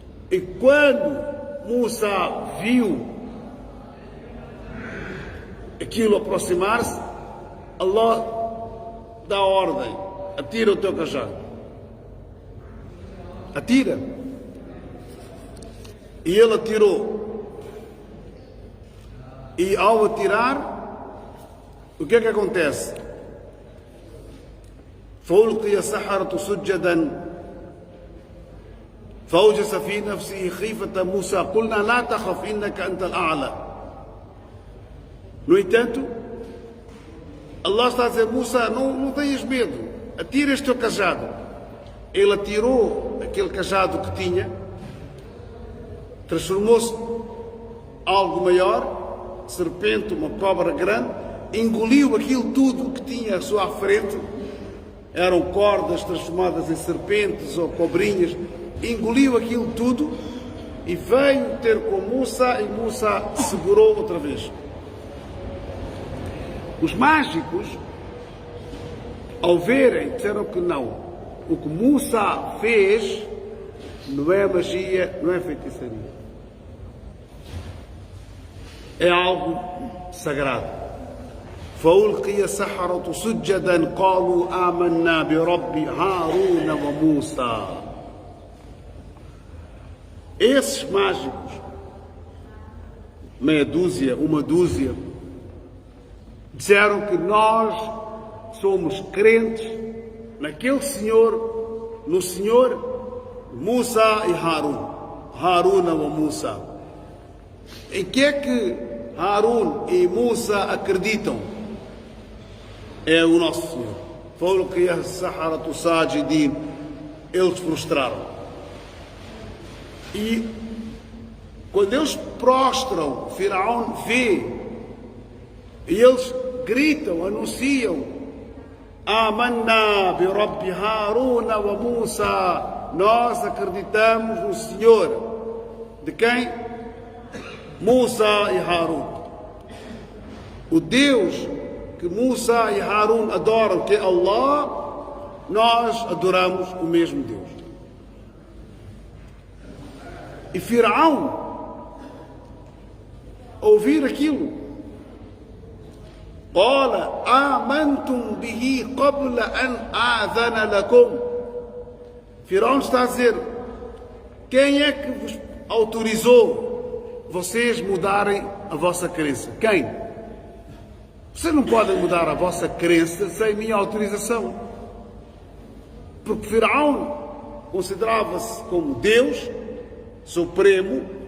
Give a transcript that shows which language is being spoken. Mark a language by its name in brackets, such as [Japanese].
[Portuguese] E quando Musa viu aquilo aproximar-se, Allah dá ordem: atira o teu cajado. Atira. E ele atirou. E ao atirar, o que é que acontece? [Arabic] فألقي السحرة سجدا فأوجس في نفسه خيفة موسى قلنا لا تخف إنك أنت الأعلى. [Portuguese] No entanto, Allah está a dizer: Musa, não tenhas medo, atira este teu cajado. ele atirou aquele cajado que tinha, transformou-se algo maior, serpente, uma cobra grande, engoliu aquilo tudo que tinha à sua frente, eram cordas transformadas em serpentes ou cobrinhas, engoliu aquilo tudo e veio ter com Musa, e Musa segurou outra vez. Os mágicos, ao verem, disseram que não. O que Musa fez não é magia, não é feitiçaria. É algo sagrado. [Arabic] فألقي السحرة سجدا قالوا آمنا برب هارون وموسى. [Portuguese] Esses mágicos, meia dúzia, uma dúzia, disseram que nós somos crentes naquele Senhor, no Senhor Musa e Harun. Haruna wa Musa. Em que é que Harun e Musa acreditam? É o nosso Senhor. [Arabic] فَأُلْقِيَ السَّحَرَةُ سَاجِدِينَ. [Portuguese] Eles prostraram. E quando eles prostram, Firaun vê, e eles gritam, anunciam: [Arabic] Amanna bi Rabbi Haruna wa Musa. [Portuguese] Nós acreditamos no Senhor. De quem? Musa e Harun. O Deus que Musa e Harun adoram, que é Allah, nós adoramos o mesmo Deus. E Firaun, ao ouvir aquilo, [Arabic] قال آمنتم به قبل أن آذن لكم. [Portuguese] Firaun está a dizer: quem é que vos autorizou vocês mudarem a vossa crença? Quem? Vocês não podem mudar a vossa crença sem minha autorização. Porque Firaun considerava-se como Deus Supremo.